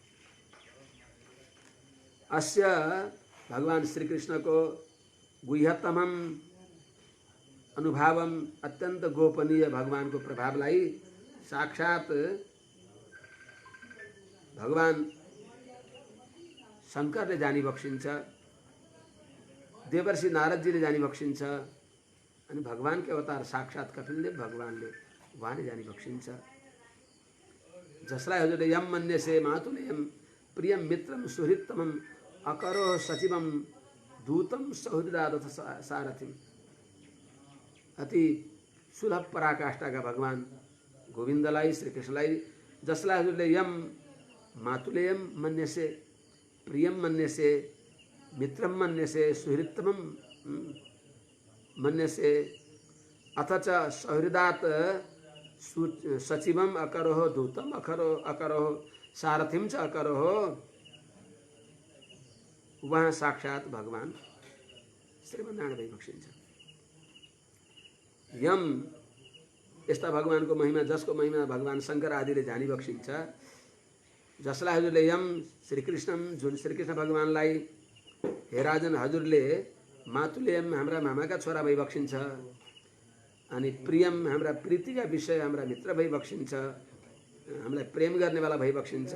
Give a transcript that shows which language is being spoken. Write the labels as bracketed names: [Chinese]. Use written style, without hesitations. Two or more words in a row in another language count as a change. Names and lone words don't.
[Nepali] अस्य भगवान श्री कृष्ण को [Sanskrit] गुह्यतमम अनुभावम [Nepali] अत्यंत गोपनीय भगवान को प्रभावलाई साक्षात भगवान शंकरले जानी बक्सिन्छ, देवर्षि नारदजीले जानी बक्सिन्छ अनि भगवान के अवतार साक्षात कपिलले भगवानले उहाँले जानी बक्सिन्छ। जसलाई हजुरले [Sanskrit] यम मन्यसे मातुलेयम प्रियम मित्रम सुहृत्तमम अकरो सचिवम दूतम सौहृदादथ सारथिम। [Nepali] अति सुलभ पराकाष्ठा का भगवान गोविंदलाई श्री कृष्णलाई जसलाई हजुरले [Sanskrit] यम मातुलेयम मन्यसे प्रियम मन्यसे मित्रम मन्यसे सुहृत्तमम मन्यसे अथ च सौहृदात सचिवम अकरोह दूतम अकरोह सारथिम च अकरोह। [Nepali] वहाँ साक्षात भगवान श्रीमन्नारायण भइबक्सिन्छ। यम यस्ता भगवानको महिमा जसको महिमा भगवान शंकर आदिले जानी बक्सिन्छ, जसलाई हजुरले [Sanskrit] यम श्रीकृष्णम [Nepali] जुन श्रीकृष्ण भगवानलाई हे राजन हजुरले मातुलेयम हाम्रा मामाका छोरा भइबक्सिन्छ अनि प्रियम हाम्रा प्रीतिका विषय हाम्रा मित्र भइबक्सिन्छ, हामीलाई प्रेम गर्नेवाला भइबक्सिन्छ।